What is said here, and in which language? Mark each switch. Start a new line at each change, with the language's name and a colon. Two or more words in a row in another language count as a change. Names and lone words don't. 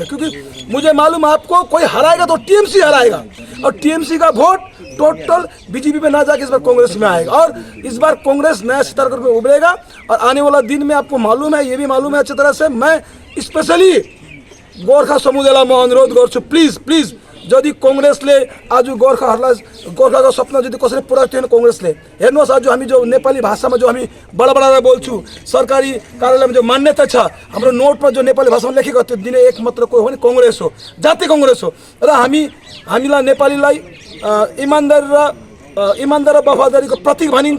Hindi: क्योंकि मुझे मालूम आपको कोई हराएगा तो TMC हराएगा, और TMC का वोट टोटल बीजेपी में ना जाके इस बार कांग्रेस में आएगा। और इस बार कांग्रेस नया सितारा में उभरेगा। और आने वाला दिन में आपको मालूम है, ये भी मालूम है अच्छी तरह से, मैं स्पेशली गोरखा समुदाय में
Nepali: अनुरोध गर्छु, प्लीज जदि कांग्रेसले आज गोर्खाको सपना जदि कसैले पुरा थिएन कांग्रेसले, हेर्नुहोस् आज जो नेपाली भाषामा जो हामी बडा बोल्छु, सरकारी कार्यालयमा जो मान्यता छ, हाम्रो नोटमा जो नेपाली भाषामा लेखेको त्यो दिने एक मात्र कोही हो भने कांग्रेस हो, जाति कांग्रेस हो। र हामीलाई नेपालीलाई इमानदार र वफादारीको प्रतीक भनिन्छ।